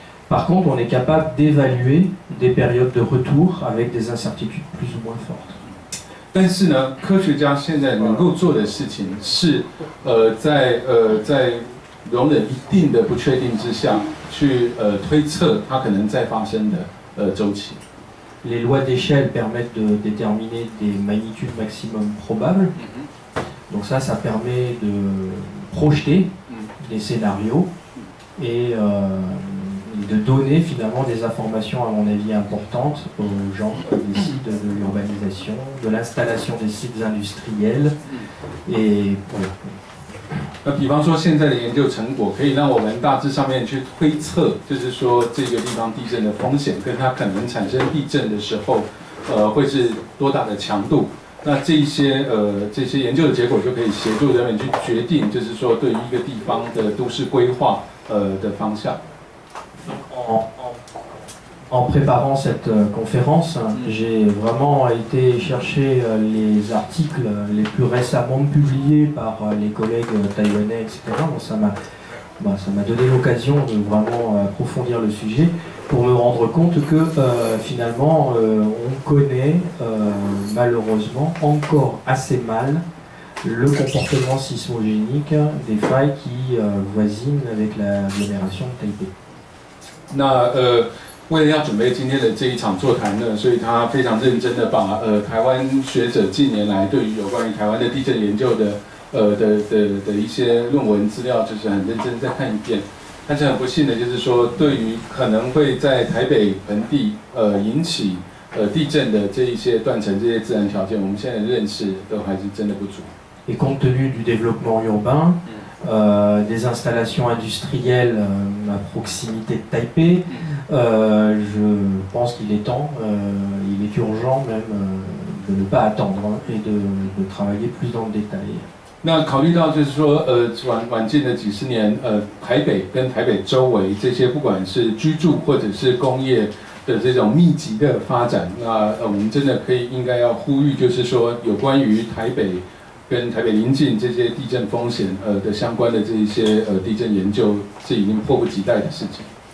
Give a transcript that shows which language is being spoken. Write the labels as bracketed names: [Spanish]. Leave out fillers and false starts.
[French] Par contre, on est capable d'évaluer des périodes de retour avec des incertitudes plus ou moins fortes. [Chinese] 但是呢，科学家现在能够做的事情是，在容忍一定的不确定之下，去推测它可能再发生的周期。 [French] Les lois d'échelle permettent de déterminer des magnitudes maximum probables. Donc ça permet de projeter des scénarios et de donner finalement des informations, à mon avis, importantes aux gens qui décident de l'urbanisation, de l'installation des sites industriels. Et voilà. [Chinese] 那比方说，现在的研究成果可以让我们大致上面去推测，就是说这个地方地震的风险，跟它可能产生地震的时候，会是多大的强度。那这些研究的结果就可以协助人们去决定，就是说对于一个地方的都市规划的方向。 [French] En préparant cette conférence, j'ai vraiment été chercher les articles les plus récemment publiés par les collègues taïwanais, etc. Bon, ça m'a donné l'occasion de vraiment approfondir le sujet pour me rendre compte que finalement on connaît malheureusement encore assez mal le comportement sismogénique des failles qui voisinent avec l'agglomération de Taipei. [Chinese] 为了要准备今天的这一场座谈呢，所以他非常认真的把台湾学者近年来对于有关于台湾的地震研究的一些论文资料，就是很认真再看一遍。但是很不幸的就是说，对于可能会在台北盆地引起地震的这一些断层、这些自然条件，我们现在的认识都还是真的不足。 [French] Et compte tenu du développement urbain, des installations industrielles à proximité de Taipei, je pense qu'il est temps, il est urgent même de ne pas attendre et de travailler plus dans le détail. [Chinese] 那考虑到就是说，晚近的几十年，台北跟台北周围这些不管是居住或者是工业的这种密集的发展，那我们真的应该要呼吁，就是说有关于台北跟台北邻近这些地震风险的相关的这一些地震研究，是已经迫不及待的事情。